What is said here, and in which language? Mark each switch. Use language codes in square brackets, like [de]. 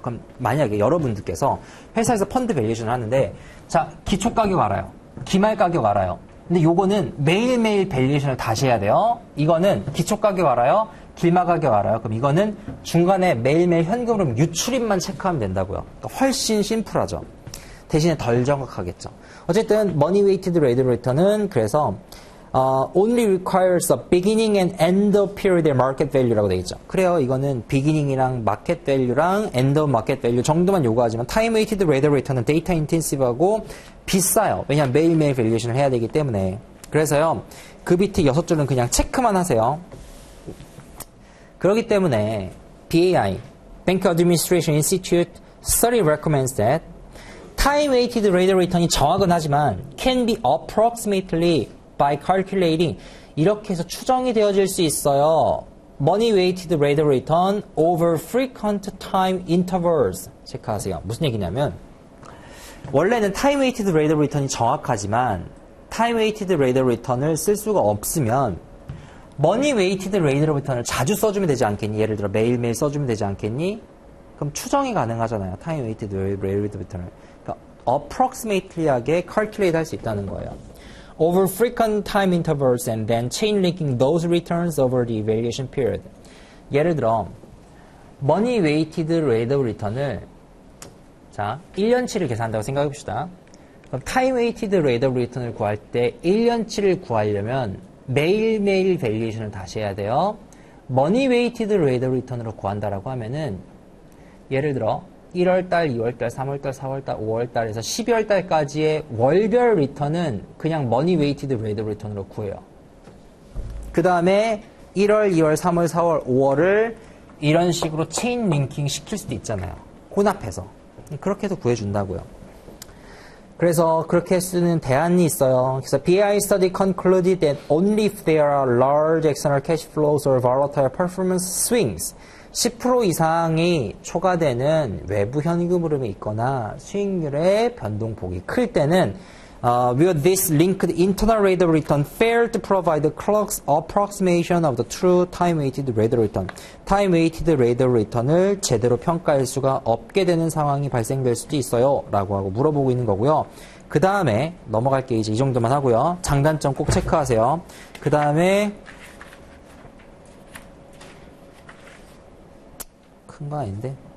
[ko] 그럼 만약에 여러분들께서 회사에서 펀드 밸류에이션을 하는데, 자, 기초 가격 알아요. 기말 가격 알아요. 근데 요거는 매일매일 밸류에이션을 다시 해야 돼요. 이거는 기초 가격 알아요. 길마 가격 알아요. 그럼 이거는 중간에 매일매일 현금 흐름 유출입만 체크하면 된다고요. 그러니까 훨씬 심플하죠. 대신에 덜 정확하겠죠. [en] 어쨌든 money weighted rate of return은 그래서 only requires a beginning and end of period market value라고 되어 있죠. [ko] 그래요. 이거는 beginning이랑 market value랑 end of market value 정도만 요구하지만 time weighted rate of return은 데이터 인텐시브하고 비싸요. 왜냐하면 매일매일 밸류에이션을 해야 되기 때문에. 그래서요. 그 밑에 6줄은 그냥 체크만 하세요. [en] 그렇기 때문에 BAI, Bank Administration Institute study recommends that time weighted rate of return이 정확은 하지만 can be approximately by calculating [ko] 이렇게 해서 추정이 되어질 수 있어요. [en] Money weighted rate of return over frequent time intervals. 체크하세요. [ko] 무슨 얘기냐면 원래는 time weighted rate of return이 정확하지만 time weighted rate of return을 쓸 수가 없으면 money weighted rate of return을 자주 써주면 되지 않겠니? 예를 들어 매일매일 써주면 되지 않겠니? 그럼 추정이 가능하잖아요. time weighted rate of return을. 그러니까 approximately하게 calculate 할 수 있다는 거예요. [en] Over frequent time intervals and then chain linking those returns over the evaluation period. [ko] 예를 들어 money weighted rate of return을 자 1년치를 계산한다고 생각해 봅시다. 그럼 time weighted rate of return을 구할 때 1년치를 구하려면 매일매일 밸류에이션을 다시 해야 돼요. money weighted rate of return으로 구한다라고 하면은 예를 들어 1월달, 2월달, 3월달, 4월달, 5월달에서 12월달까지의 월별 리턴은 그냥 money weighted rate of return으로 구해요. 그 다음에 1월, 2월, 3월, 4월, 5월을 이런 식으로 체인 링킹 시킬 수도 있잖아요. 혼합해서. 그렇게 해서 구해준다고요. 그래서 그렇게 쓰는 대안이 있어요. [en] 그래서 BI study concluded that only if there are large external cash flows or volatile performance swings [ko] 10% 이상이 초과되는 외부 현금 흐름이 있거나 수익률의 변동폭이 클 때는 [en] will this linked internal rate of return fail to provide the close approximation of the true time-weighted rate of return. [ko] time-weighted rate of return을 제대로 평가할 수가 없게 되는 상황이 발생될 수도 있어요. 라고 하고 물어보고 있는 거고요. 그 다음에 넘어갈게 이제 이 정도만 하고요. 장단점 꼭 체크하세요. 그 다음에 큰 거 아닌데?